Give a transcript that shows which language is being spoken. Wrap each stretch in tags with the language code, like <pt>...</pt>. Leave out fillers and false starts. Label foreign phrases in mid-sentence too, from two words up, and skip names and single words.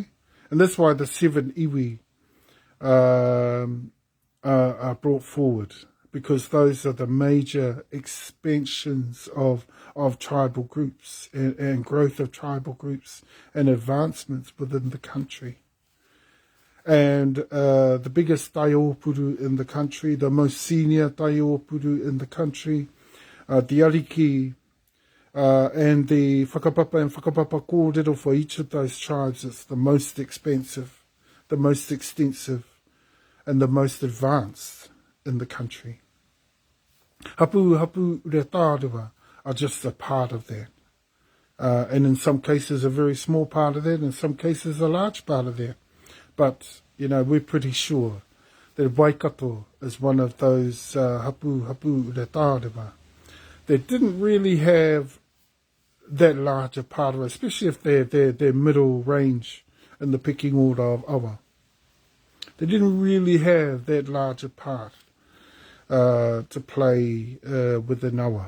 <en>And that's why the 7 iwi are brought forward, because those are the major expansions of tribal groups and growth of tribal groups and advancements within the country. And the biggest taiōpuru in the country, the most senior taiōpuru in the country, the ariki and the whakapapa and</en> <mi>whakapapa kōrero</mi> <en>for each of those tribes, it's the most expensive, the most extensive, and the most advanced in the country.</en> <mi>Hapu rea tārua</mi> <en>are just a part of that. And in some cases a very small part of that, in some cases a large part of that. But, we're pretty sure that Waikato is one of those</en> <mi>hapu rea tārua</mi> <en>that didn't really have that larger part of it, especially if they're middle range in the pecking order of awa. They didn't really have that larger part to play within awa.</en>